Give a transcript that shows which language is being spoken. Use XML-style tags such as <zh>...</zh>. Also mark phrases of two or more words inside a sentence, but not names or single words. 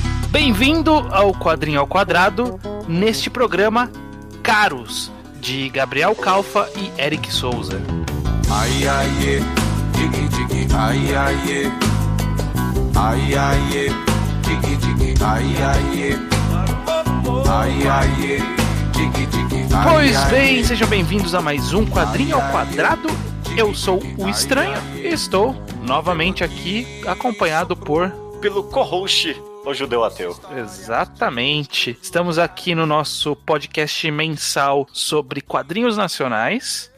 <pt>Bem-vindo ao Quadrinho ao Quadrado, neste programa Caros, de Gabriel Calfa e Eric Souza. Ai, ai, digi, digi, ai, ai, ai, ai, digi, digi, ai, ai, ai, ai, digi, digi, ai. Pois bem, sejam bem-vindos a mais um Quadrinho ao Quadrado. Eu sou o Estranho e estou novamente aqui acompanhado pelo co-host, o Judeu Ateu. Exatamente. Estamos aqui no nosso podcast mensal sobre quadrinhos nacionais.</pt>